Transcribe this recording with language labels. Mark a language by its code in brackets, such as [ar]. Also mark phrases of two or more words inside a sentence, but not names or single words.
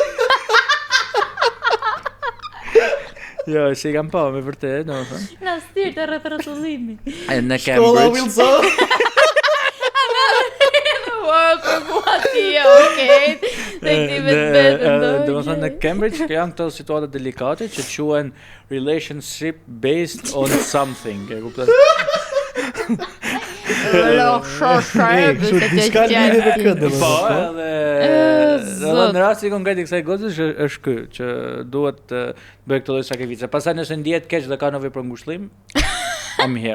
[sq] Jo, se i kam pa, me vërtet, do të thënë. Na stirë të rrethrotullimi. Në Cambridge. Shkolla Wilson. Do të thënë në Cambridge janë këto situata delikate që quhen [en] relationship based on something, [sq] e kupton? Diska lidhje me këtë. Po, edhe në rasti konkret i kësaj gocës është ky që duhet të bëj këtë lloj sakrifice. Pastaj nëse ndihet keq dhe ka nevojë për ngushëllim, [en] I'm here.